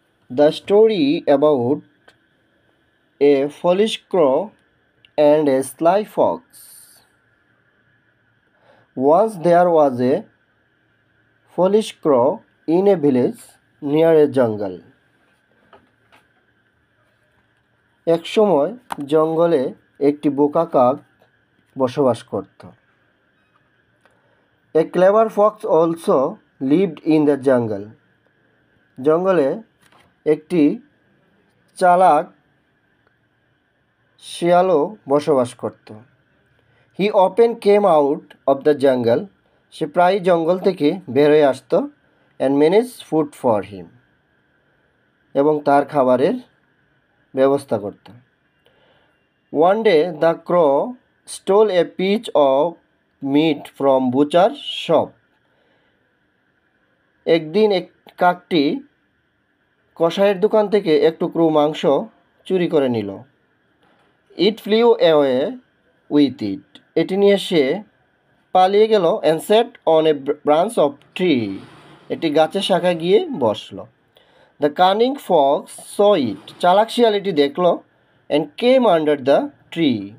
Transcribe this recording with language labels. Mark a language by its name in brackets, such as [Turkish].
[English] The story about a foolish crow and a sly fox. Once there was a foolish crow in a village near a jungle. [Bangla] একসময় জঙ্গলে একটি বোকা কাক বসবাস করত। [English] A clever fox also lived in the jungle. [Bangla] জঙ্গলে একটি চালাক শিয়ালও বসবাস করত। [English] He often came out of the jungle. [Bangla] সে প্রায়ই জঙ্গল থেকে বের হয়ে আসত [English] and managed food for him. [Bangla] এবং তার খাবারের ব্যবস্থা করত। [English] One day the crow stole a piece of meat from butcher shop. [Bangla] একদিন কাকটি কসাইয়ের দোকান থেকে এক টুকরো মাংস চুরি করে নিল। [English] It flew away with it. [Bangla] এটি নিয়ে সে পালিয়ে গেল [English] and sat on a branch of tree. [Bangla] এটি গাছের শাখায় গিয়ে বসল। [English] The cunning fox saw it. [Bangla] চালাক শিয়াল এটি দেখল [English] and came under the tree.